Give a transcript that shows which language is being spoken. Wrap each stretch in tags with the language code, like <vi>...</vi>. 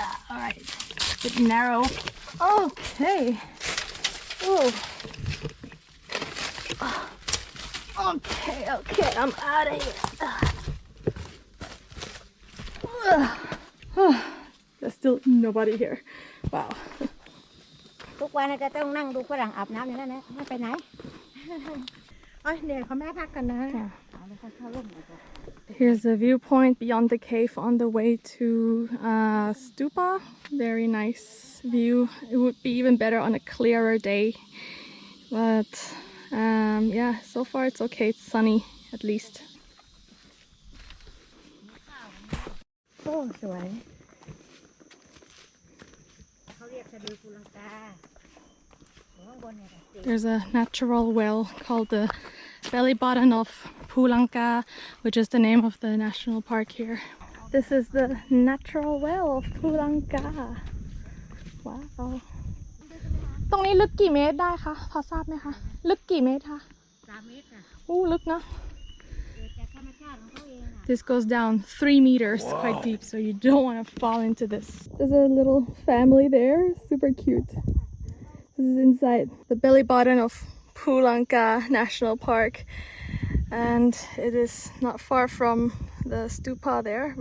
<en>Alright, a bit narrow. Okay. Oh. Okay, I'm out of here. There's still nobody here. Wow.</en> <th>ทุกวันก็ต้องนั่งดูฝรั่งอาบน้ำอย่างนั้นนะไม่ไปไหนอ๋อเดี๋ยวเขาแม่พักกันนะ</th> <en>Here's a viewpoint beyond the cave on the way to stupa. Very nice view. It would be even better on a clearer day, but yeah, so far it's okay. It's sunny at least.</en> <th>โอ้สวยเขาเรียกสะดือภูลังกา</th> <en>There's a natural well called the belly button of Phu Langka, which is the name of the national park here. This is the natural well of Phu Langka. Wow.</en> <th>ตรงนี้ลึกกี่เมตรได้คะพอทราบไหมคะลึกกี่เมตรคะ 3 เมตรค่ะ อู้ลึกเนอะ เกิดจากธรรมชาติของเขาเอง</th> <en>This goes down 3 meters, quite deep, so you don't want to fall into this. There's a little family there, super cute. This is inside the belly button of Phu Langka National Park, and it is not far from the stupa there.</en>